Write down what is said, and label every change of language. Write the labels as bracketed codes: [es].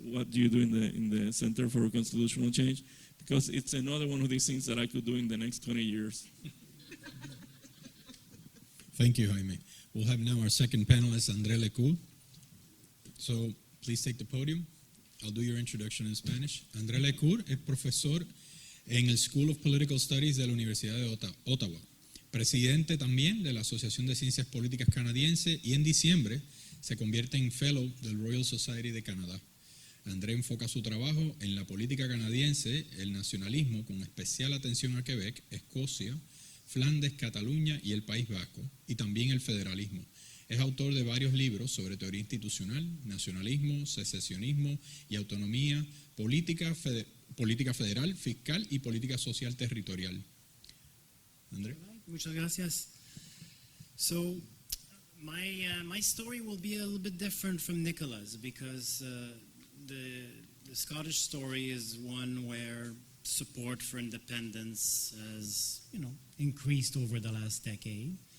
[en] What do you do in the Center for Constitutional Change? Because it's another one of these things that I could do in the next 20 years. Thank you, Jaime. We'll have now our second panelist, André Lecour. So please take the podium. I'll do your introduction in Spanish. [es] André Lecour es profesor en el School of Political Studies de la Universidad de Ottawa, presidente también de la Asociación de Ciencias Políticas Canadiense, y en diciembre se convierte en Fellow del Royal Society de Canadá. André enfoca su trabajo en la política canadiense, el nacionalismo, con especial atención a Quebec, Escocia, Flandes, Cataluña y el País Vasco, y también el federalismo. Es autor de varios libros sobre teoría institucional, nacionalismo, secesionismo y autonomía, política federal, fiscal y política social territorial. André. Muchas gracias. [en] So, my story will be a little bit different from Nicola's, because the Scottish story is one where support for independence has, increased over the last decade.